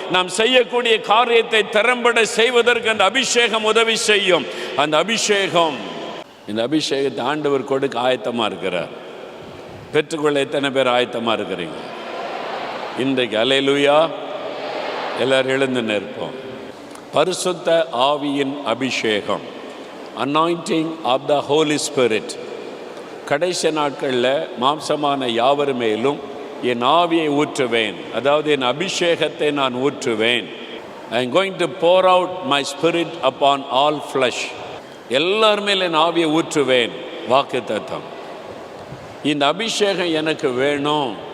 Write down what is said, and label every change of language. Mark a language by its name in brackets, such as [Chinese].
[Tamil] நாம் செய்யக்கூடிய காரியத்தை திறம்பட செய்வதற்கு அந்த அபிஷேகம் உதவி செய்யும். அந்த அபிஷேகம், இந்த அபிஷேகத்தை ஆண்டவர் கொடுக்க ஆயத்தமாக இருக்கிறார். பெற்றுக்கொள்ள எத்தனை பேர் ஆயத்தமாக இருக்கிறீங்க இன்றைக்கு? அல்லேலூயா. எல்லாரும் எழுந்து நிற்போம். பரிசுத்த ஆவியின் அபிஷேகம், [English] anointing of the Holy Spirit. [Tamil] கடைசி நாட்களில் மாம்சமான யாவர் மேலும் என் ஆவியை ஊற்றுவேன், அதாவது என் அபிஷேகத்தை நான் ஊற்றுவேன். [English] I am going to four out my spirit upon all flush. [Tamil] எல்லார் மேல் என் ஆவியை ஊற்றுவேன். வாக்குத்தத்தம். இந்த அபிஷேகம் எனக்கு வேணும்.